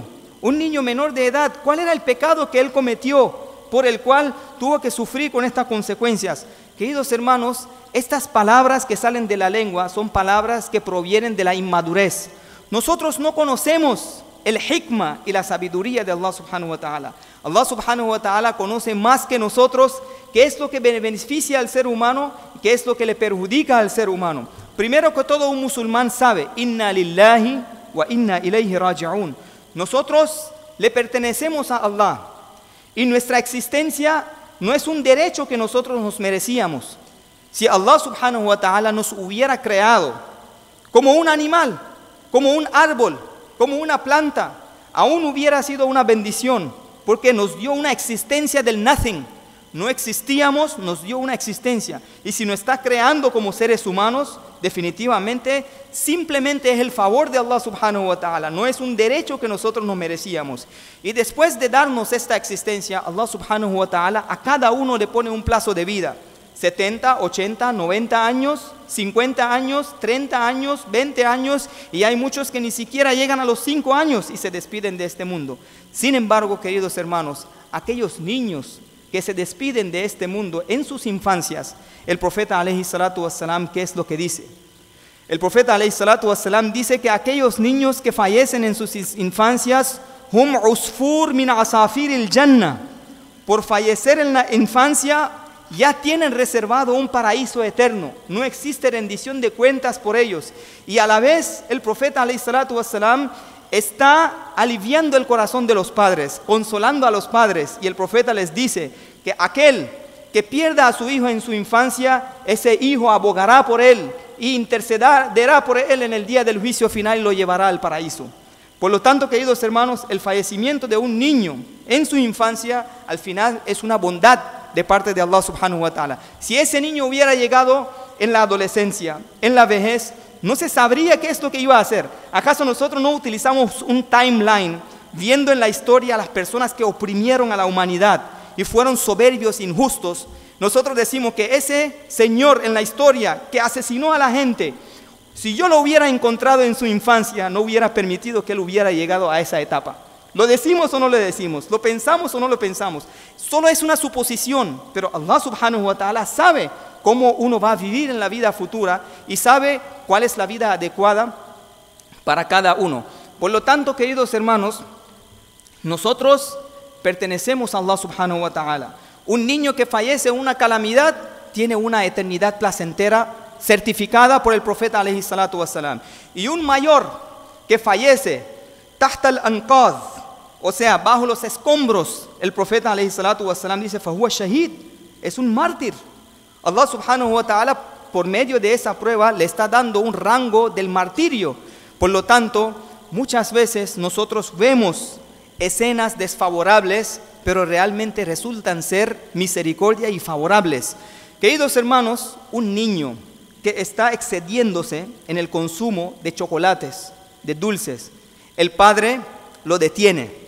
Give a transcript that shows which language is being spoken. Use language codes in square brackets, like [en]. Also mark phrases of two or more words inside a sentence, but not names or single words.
[es] Un niño menor de edad, ¿cuál era el pecado que él cometió por el cual tuvo que sufrir con estas consecuencias? Queridos hermanos, estas palabras que salen de la lengua son palabras que provienen de la inmadurez. Nosotros no conocemos el hikmah y la sabiduría de Allah [ar] سبحانه وتعالى. [es] Allah [ar] سبحانه وتعالى [es] conoce más que nosotros qué es lo que beneficia al ser humano y qué es lo que le perjudica al ser humano. Primero que todo, un musulmán sabe, [ar] إنا لله وإنا إليه راجعون. [es] Nosotros le pertenecemos a Allah y nuestra existencia no es un derecho que nosotros nos merecíamos. Si Allah [ar] سبحانه وتعالى [es] nos hubiera creado como un animal, como un árbol, como una planta, aún hubiera sido una bendición, porque nos dio una existencia del nothing. No existíamos, nos dio una existencia. Y si nos está creando como seres humanos, definitivamente, simplemente es el favor de Allah [ar] سبحانه وتعالى. [es] No es un derecho que nosotros nos merecíamos. Y después de darnos esta existencia, Allah [ar] سبحانه وتعالى [es] a cada uno le pone un plazo de vida. 70, 80, 90 años, 50 años, 30 años, 20 años, y hay muchos que ni siquiera llegan a los 5 años y se despiden de este mundo. Sin embargo, queridos hermanos, aquellos niños que se despiden de este mundo en sus infancias, el profeta [ar] عليه الصلاة والسلام, [es] ¿qué es lo que dice? El profeta [ar] عليه الصلاة والسلام [es] dice que aquellos niños que fallecen en sus infancias, [ar] هم عصفور من عصافير الجنة, [es] por fallecer en la infancia, ya tienen reservado un paraíso eterno. No existe rendición de cuentas por ellos. Y a la vez el profeta [ar] عليه الصلاة والسلام [es] está aliviando el corazón de los padres, consolando a los padres. Y el profeta les dice que aquel que pierda a su hijo en su infancia, ese hijo abogará por él y intercederá por él en el día del juicio final y lo llevará al paraíso. Por lo tanto, queridos hermanos, el fallecimiento de un niño en su infancia al final es una bondad de parte de Allah [ar] سبحانه وتعالى. [es] Si ese niño hubiera llegado en la adolescencia, en la vejez, no se sabría qué es lo que iba a hacer. ¿Acaso nosotros no utilizamos un timeline viendo en la historia a las personas que oprimieron a la humanidad y fueron soberbios, injustos? Nosotros decimos que ese señor en la historia que asesinó a la gente, si yo lo hubiera encontrado en su infancia, no hubiera permitido que él hubiera llegado a esa etapa. ¿Lo decimos o no lo decimos? ¿Lo pensamos o no lo pensamos? Solo es una suposición, pero Allah [ar] سبحانه وتعالى [es] sabe cómo uno va a vivir en la vida futura y sabe cuál es la vida adecuada para cada uno. Por lo tanto, queridos hermanos, nosotros pertenecemos a Allah [ar] سبحانه وتعالى. [es] Un niño que fallece en una calamidad tiene una eternidad placentera certificada por el profeta [ar] عليه الصلاة والسلام. [es] Y un mayor que fallece [ar] تحت الأنقاض, [es] o sea, bajo los escombros, el profeta [ar] عليه الصلاة والسلام [es] dice, [ar] فهو شهيد, [es] es un mártir. Allah [ar] سبحانه وتعالى, [es] por medio de esa prueba, le está dando un rango del martirio. Por lo tanto, muchas veces nosotros vemos escenas desfavorables, pero realmente resultan ser misericordia y favorables. Queridos hermanos, un niño que está excediéndose en el consumo de chocolates, de dulces, el padre lo detiene.